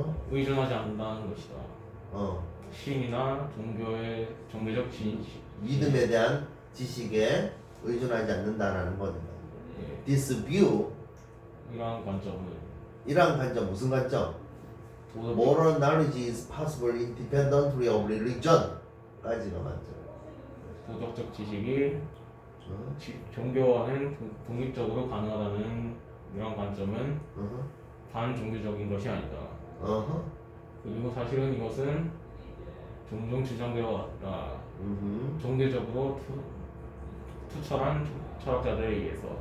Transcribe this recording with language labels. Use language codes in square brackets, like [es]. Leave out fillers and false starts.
[ko] 의존하지 않는다는 것이다. 신이나 종교적 진실, 믿음에 대한 지식에 의존하지 않는다라는 겁니다. 예. [en] This view, [ko] 이러한 관점 무슨 관점? [en] Moral knowledge is possible independently of religion [ko] 까지가 맞죠. 도덕적 지식이 종교와는 독립적으로 가능하다는 이런 관점은 반종교적인 것이 아니다. 그리고 사실은 이것은 종종 주장되어 왔다. 종교적으로 투철한 철학자들에 의해서.